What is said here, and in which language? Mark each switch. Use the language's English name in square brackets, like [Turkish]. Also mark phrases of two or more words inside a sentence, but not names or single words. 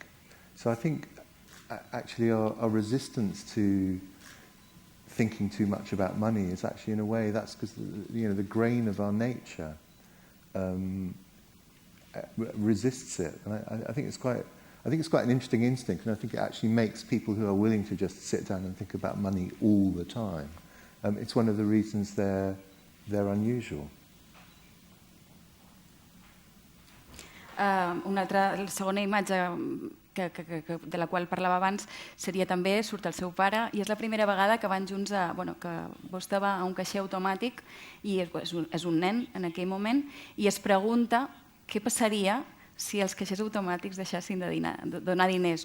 [English] So I think actually our resistance to thinking too much about money is actually, in a way, that's because the grain of our nature resists it. And I think it's quite an interesting instinct, and I think it actually makes people who are willing to just sit down and think about money all the time. It's one of the reasons they're unusual. [Catalan] Una altra, la segona imatge de la qual parlava abans seria també, surt el seu pare, i és la primera vegada que van junts que vostè va a un caixer automàtic i és un nen en aquell moment i es pregunta què passaria si els caixers automàtics deixessin de donar diners.